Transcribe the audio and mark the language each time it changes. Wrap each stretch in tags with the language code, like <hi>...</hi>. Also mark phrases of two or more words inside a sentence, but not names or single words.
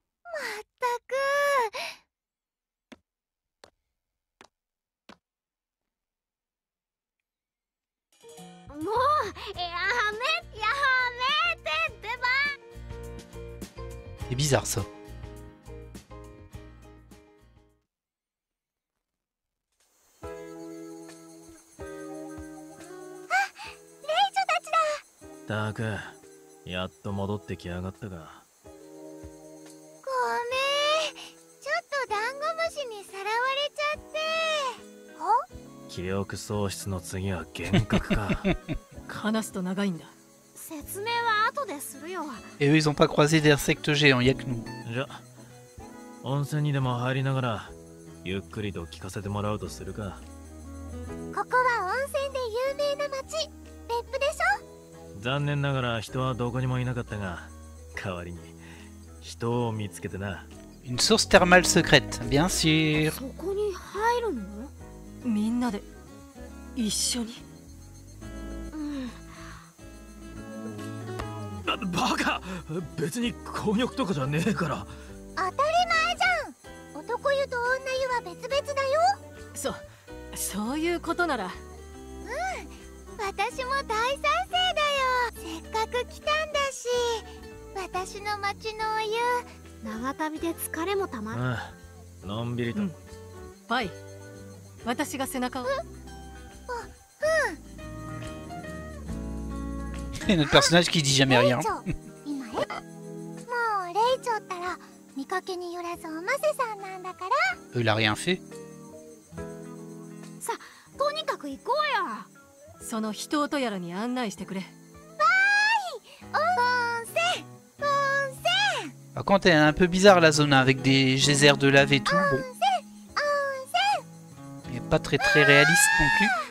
<fr>C'est bizarre, ça.</fr> <ja>たく、やっと戻ってきやがったか。記憶喪失の次は幻覚か。話すと長いんだ。</ja> <fr>Et eux, ils ont pas croisé d'insectes géants, y'a que nous.</fr> <ja>じゃ、温泉にでも入りながらゆっくりと聞かせてもらうとするか。ここは温泉で有名な町、別府でしょ？残念ながら人はどこにもいなかったが、代わりに人を見つけてな。</ja> <fr>Une source thermale secrète, bien sûr.</fr> <ja>そこに入るの？みんなで一緒に。バカ！別に混浴とかじゃねえから。当たり前じゃん。男湯と女湯は別々だよ。そういうことなら。私も大賛成だよ。せっかく来たんだし、私の町のお湯。長旅で疲れもたまる。ああ、のんびりと。パイ、私が背中を。</ja> <fr>Et notre personnage qui dit jamais rien.</fr> <ja>もうレイチョったら見かけによらずおませさんなんだから。</ja> <fr>Il a rien fait.</fr> <ja>さ、とにかく行こうよ。その人音やらに案内してくれ。わーい、温泉。</ja> <fr>Par contre, elle est un peu bizarre la zone avec des geysers de lave et tout. Bon. Mais pas très réaliste non plus.</fr>